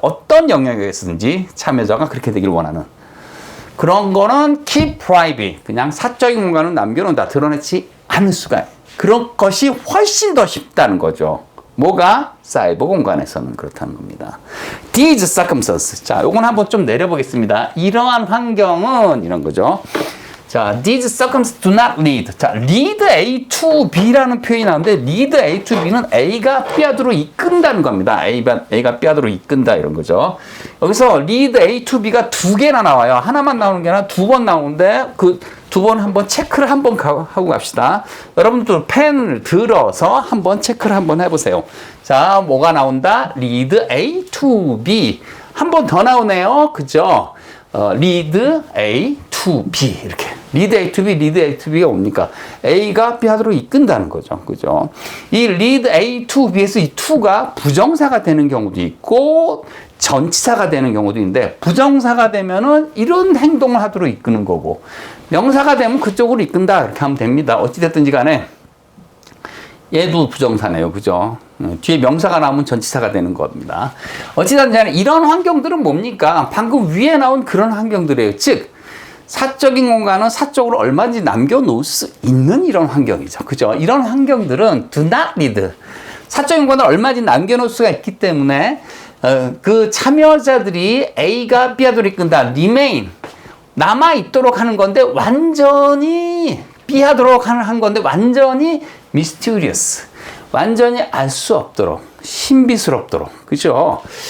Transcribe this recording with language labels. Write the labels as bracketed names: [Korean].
[Korean] 어떤 영역에서든지 참여자가 그렇게 되길 원하는 그런 거는 [English] keep private [Korean] 그냥 사적인 공간을 남겨놓는다. 드러내지 않을 수가 있어요. 그런 것이 훨씬 더 쉽다는 거죠. 뭐가? 사이버 공간에서는 그렇다는 겁니다. [English] These circumstances. [Korean] 자, 요건 한번 좀 내려보겠습니다. 이러한 환경은 이런 거죠. 자, [English] these circumstances do not lead. [Korean] 자, lead A to B라는 표현이 나오는데 lead A to B는 A가 B안으로 이끈다는 겁니다. A가 B안으로 이끈다 이런 거죠. 여기서 lead A to B가 두 개나 나와요. 하나만 나오는 게 아니라 두 번 나오는데 그 두 번 한번 체크를 한번 하고 갑시다. 여러분들 펜을 들어서 한번 체크를 한번 해보세요. 자, 뭐가 나온다? lead A to B. 한 번 더 나오네요. 그죠? lead A to B. 이렇게. lead A to B, lead A to B가 뭡니까? A가 B하도록 이끈다는 거죠. 그죠? 이 lead A to B에서 이 to가 부정사가 되는 경우도 있고, 전치사가 되는 경우도 있는데, 부정사가 되면은 이런 행동을 하도록 이끄는 거고, 명사가 되면 그쪽으로 이끈다. 이렇게 하면 됩니다. 어찌됐든지 간에, 얘도 부정사네요. 그죠? 뒤에 명사가 나오면 전치사가 되는 겁니다. 어찌됐든지 간에 이런 환경들은 뭡니까? 방금 위에 나온 그런 환경들이에요. 즉, 사적인 공간은 사적으로 얼마든지 남겨놓을 수 있는 이런 환경이죠. 그죠? 이런 환경들은 [English] do not need. [Korean] 사적인 공간을 얼마든지 남겨놓을 수가 있기 때문에 그 참여자들이 A가 B하도록 이끈다. [English] remain. [Korean] 남아있도록 하는 건데 완전히 B하도록 한 건데 완전히 mysterious. 완전히 알 수 없도록. 신비스럽도록. 그죠?